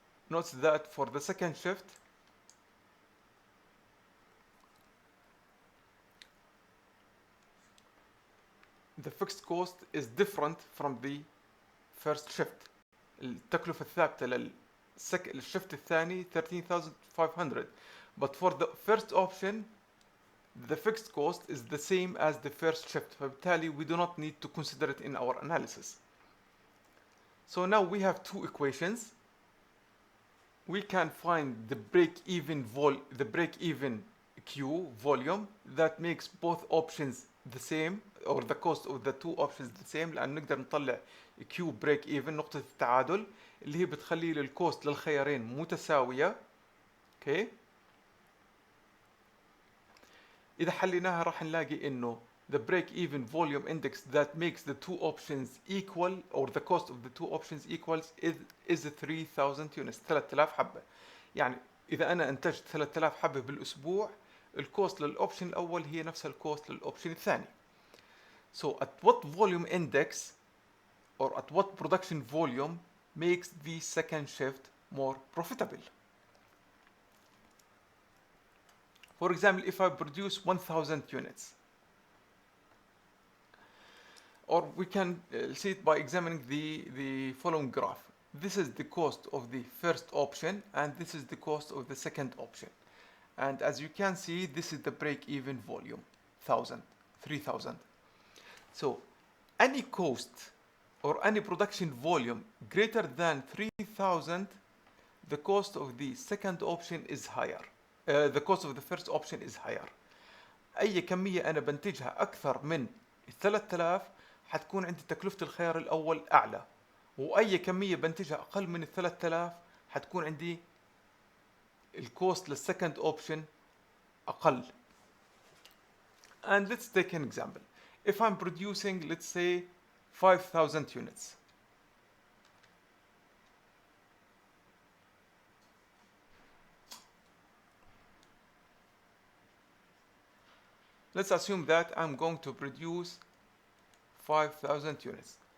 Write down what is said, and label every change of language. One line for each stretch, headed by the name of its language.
English: Note that for the second shift the fixed cost is different from the first shift.
Arabic: التكلفة الثابتة للشفت الثاني 13,500.
English: But for the first option the fixed cost is the same as the first shift.
Arabic: فبالتالي
English: we do not need to consider it in our analysis. So now we have two equations. We can find the break-even Q volume that makes both options the same or the cost of the two options the same
Arabic: لأن نقدر نطلع Q break even نقطة التعادل اللي هي بتخلي لي الكوست للخيارين متساوية. اوكي إذا حليناها راح نلاقي إنه
English: the break even volume index that makes the two options equal or the cost of the two options equals is 3000 units 3000
Arabic: حبة. يعني إذا أنا أنتجت 3000 حبة بالأسبوع الكوست للأوبشن الأول هي نفسها الكوست للأوبشن الثاني.
English: So at what volume index or at what production volume makes the second shift more profitable? For example, if I produce 1000 units, or we can see it by examining the following graph. This is the cost of the first option and this is the cost of the second option. And as you can see, this is the break-even volume, 3000. So any cost or any production volume greater than 3000, the cost of the second option is higher. The cost of the first option is higher.
Arabic: أي كمية أنا بنتجها أكثر من 3000 حتكون عندي تكلفة الخيار الأول أعلى، وأي كمية بنتجها أقل من 3000 حتكون عندي
English: الكوست للسكند اوبشن
Arabic: أقل.
English: And let's take an example. If I'm producing, let's say, 5,000 units. Let's assume that I'm going to produce 5,000 units.